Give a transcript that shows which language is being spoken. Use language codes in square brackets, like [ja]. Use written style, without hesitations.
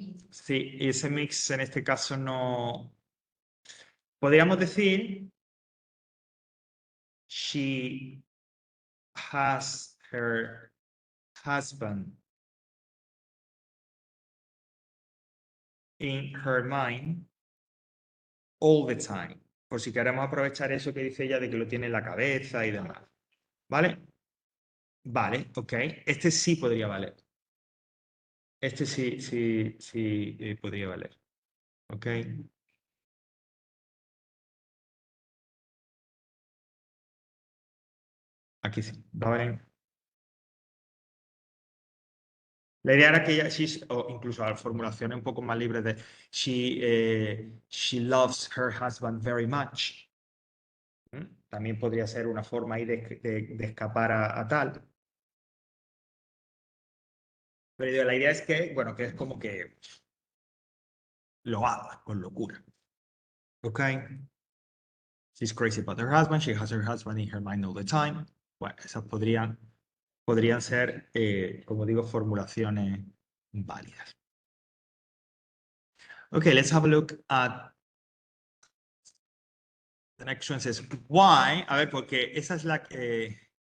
[es] Sí, y ese mix en este caso no... Podríamos decir [en] she has her husband in her mind all the time. [es] Por si queremos aprovechar eso que dice ella de que lo tiene en la cabeza y demás. ¿Vale? Vale, ok. Este sí podría valer. Este sí podría valer. Ok. Aquí sí. ¿Vale? La idea era que ella, o incluso a formulaciones un poco más libres de [en] she loves her husband very much. [es] También podría ser una forma ahí de escapar a tal. Pero la idea es que, bueno, que es como que lo haga con locura. ¿Ok? [en] She's crazy about her husband. She has her husband in her mind all the time. [es] Bueno, esas podrían ser, como digo, formulaciones válidas. [en] Okay, let's have a look at the next one. Says, why? [es] A ver, porque esa es la que...